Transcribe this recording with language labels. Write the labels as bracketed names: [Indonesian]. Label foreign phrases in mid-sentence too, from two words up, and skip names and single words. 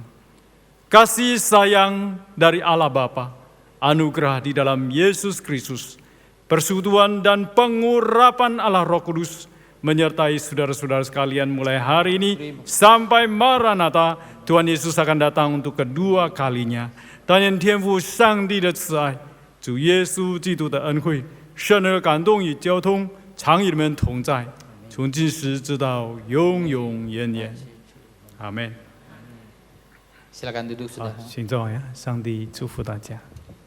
[Indonesian] Kasih sayang dari Allah Bapa, anugerah di dalam Yesus Kristus, persekutuan dan pengurapan Allah Roh Kudus menyertai saudara-saudara sekalian mulai hari ini sampai Maranatha. Tuhan Yesus akan datang untuk kedua kalinya. [Chinese] 但愿天父上帝的慈爱，主耶稣基督的恩惠，圣灵的感动与交通， 常与你们同在，从今时直到永永远远。阿门。 [Indonesian] Silakan duduk 好 sudah.， [Chinese] 请坐呀，上帝祝福大家。